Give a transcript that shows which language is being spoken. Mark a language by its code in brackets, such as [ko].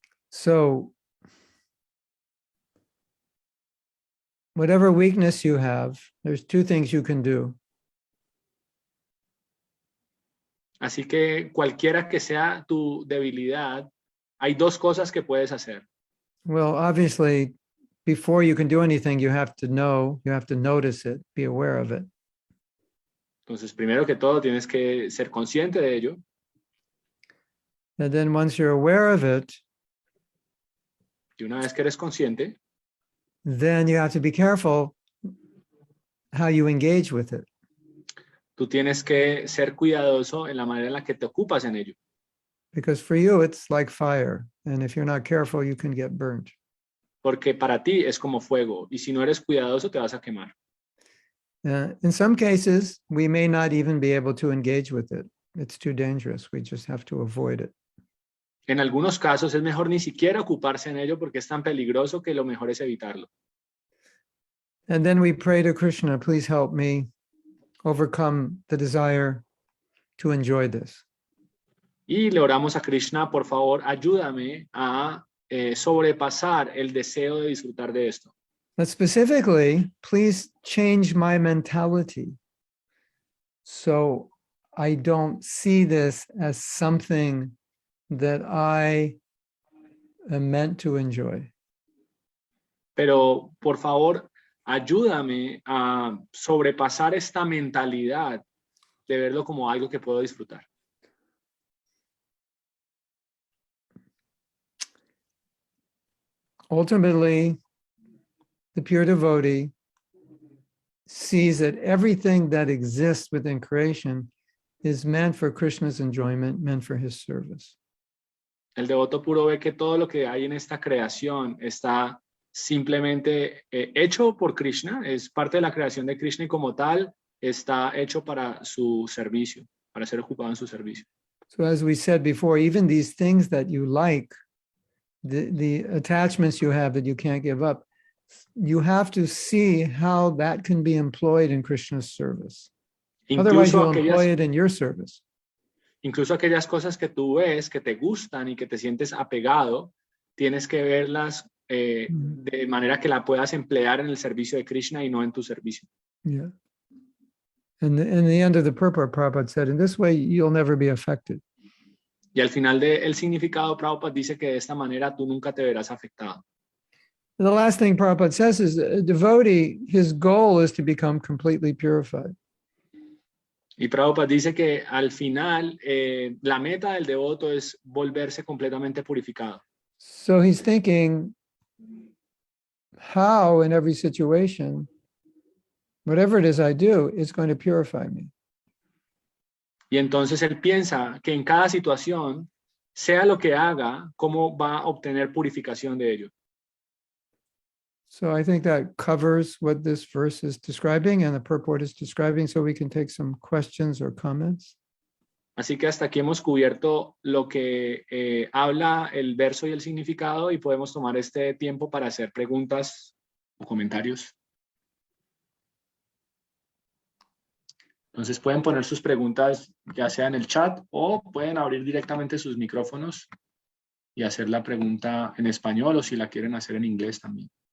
[en] So whatever weakness you have, there's two things you can do. [es] Así que cualquiera que sea tu debilidad, hay dos cosas que puedes hacer. [en] Well, obviously, before you can do anything, you have to know, you have to notice it, be aware of it. [es] Entonces, primero que todo, tienes que ser consciente de ello. [en] And then once you're aware of it, [es] Y una vez que eres consciente, [en] then you have to be careful how you engage with it. [es] tú tienes que ser cuidadoso en la manera en la que te ocupas en ello. [en] Because for you, it's like fire. And if you're not careful, you can get burnt. [es] Porque para ti es como fuego y si no eres cuidadoso te vas a quemar. [en] In some cases, we may not even be able to engage with it. It's too dangerous. We just have to avoid it. [es] En algunos casos es mejor ni siquiera ocuparse en ello porque es tan peligroso que lo mejor es evitarlo. [en] And then we pray to Krishna, please help me overcome the desire to enjoy this. [es] Y le oramos a Krishna, por favor, ayúdame a sobrepasar el deseo de disfrutar de esto. [en] But specifically, please change my mentality so I don't see this as something that I am meant to enjoy. [es] Pero, por favor, ayúdame a sobrepasar esta mentalidad de verlo como algo que puedo disfrutar. [en] Ultimately, the pure devotee sees that everything that exists within creation is meant for Krishna's enjoyment, meant for his service. [es] El devoto puro ve que todo lo que hay en esta creación está simplemente hecho por Krishna, es parte de la creación de Krishna y como tal está hecho para su servicio, para ser ocupado en su servicio. [en] So as we said before, even these things that you like, the attachments you have that you can't give up, you have to see how that can be employed in Krishna's service. Otherwise, you'll employ it in your service. [es] Incluso aquellas cosas que tú ves, que te gustan y que te sientes apegado, tienes que verlas de manera que la puedas emplear en el servicio de Krishna y no en tu servicio. [en] Yeah. And in the end of the purport, Prabhupada said, in this way, you'll never be affected. [es] Y al final del significado, Prabhupada dice que de esta manera tú nunca te verás afectado. [en] The last thing Prabhupada says is a devotee, his goal is to become completely purified. [es] Y Prabhupada dice que al final la meta del devoto es volverse completamente purificado. [en] So he's thinking how in every situation, whatever it is I do, it's going to purify me. [es] Y entonces él piensa que en cada situación, sea lo que haga, cómo va a obtener purificación de ello. [en] So I think that covers what this verse is describing and the purport is describing, so we can take some questions or comments. [es] Así que hasta aquí hemos cubierto lo que habla el verso y el significado y podemos tomar este tiempo para hacer preguntas o comentarios. Entonces pueden poner sus preguntas ya sea en el chat o pueden abrir directamente sus micrófonos y hacer la pregunta en español o si la quieren hacer en inglés también.